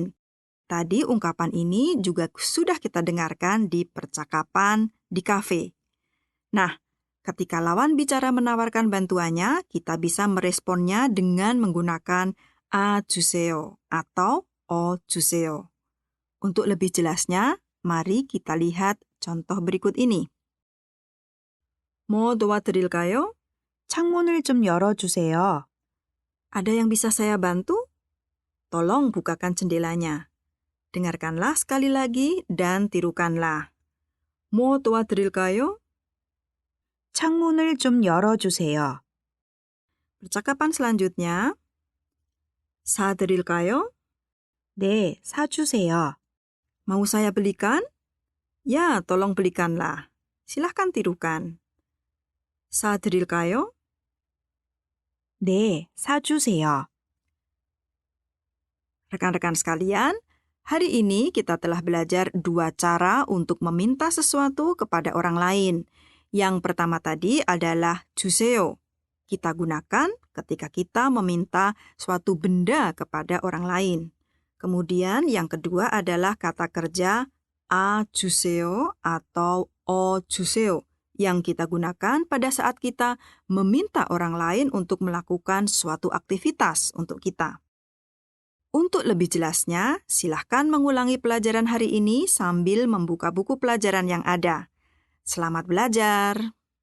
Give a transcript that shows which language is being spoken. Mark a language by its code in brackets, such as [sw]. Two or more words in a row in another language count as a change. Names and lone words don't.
[id] Tadi ungkapan ini juga sudah kita dengarkan di percakapan di kafe. Nah, ketika lawan bicara menawarkan bantuannya, kita bisa meresponnya dengan menggunakan [ko] 아 주세요 [id] atau [ko] 어 주세요. [id] Untuk lebih jelasnya, mari kita lihat contoh berikut ini. [ko] 뭐 도와드릴까요? 창문을 좀 열어주세요. [id] Ada yang bisa saya bantu? Tolong bukakan jendelanya. Dengarkanlah sekali lagi dan tirukanlah. [ko] 뭐 도와드릴까요? 창문을 좀 열어주세요. [id] Percakapan selanjutnya. [ko] 사드릴까요? 네, 사주세요. [id] Mau saya belikan? Ya, tolong belikanlah. Silahkan tirukan. [ko] 사드릴까요? 네, 사주세요. [id] Rekan-rekan sekalian, hari ini kita telah belajar 2 cara untuk meminta sesuatu kepada orang lain. Yang pertama tadi adalah 주세요. Kita gunakan ketika kita meminta suatu benda kepada orang lain. Kemudian yang kedua adalah kata kerja [ko] 아 주세요 [id] atau [ko] 어 주세요 [id] yang kita gunakan pada saat kita meminta orang lain untuk melakukan suatu aktivitas untuk kita. Untuk lebih jelasnya, silahkan mengulangi pelajaran hari ini sambil membuka buku pelajaran yang ada.